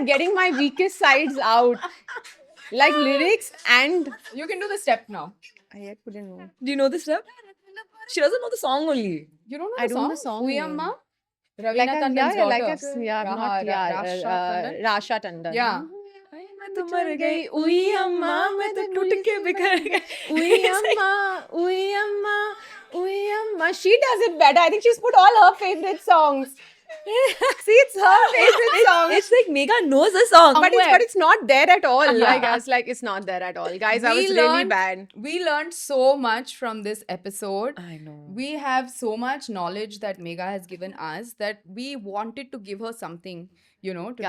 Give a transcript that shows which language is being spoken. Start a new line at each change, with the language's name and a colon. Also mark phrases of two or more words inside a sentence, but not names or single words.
English: getting my weakest sides out. Like lyrics and You can do the step now. I yet couldn't know. Do you know the step? She doesn't know the song only. You don't know I the don't song? know the song Uyamma? name. Ravina Like a, Tandon's yeah, daughter. like a, yeah, not yeah, Rasha Tandon? Rasha Tandon. Yeah.
Hindi: मैं तो मर गई उई अम्मा मैं तो टूट के बिखर गई उई अम्मा, उई अम्मा, उई अम्मा.
English: She does it better. I think she's put all her favorite songs. See, it's her favorite song. It's like Megha knows the song. But it's not there at all. Yeah. Like I was like, it's not there at all. Guys, I We was really learned- bad. We learned so much from this episode. I know. We have so much knowledge that Megha has given us that we wanted to give her something, you know, to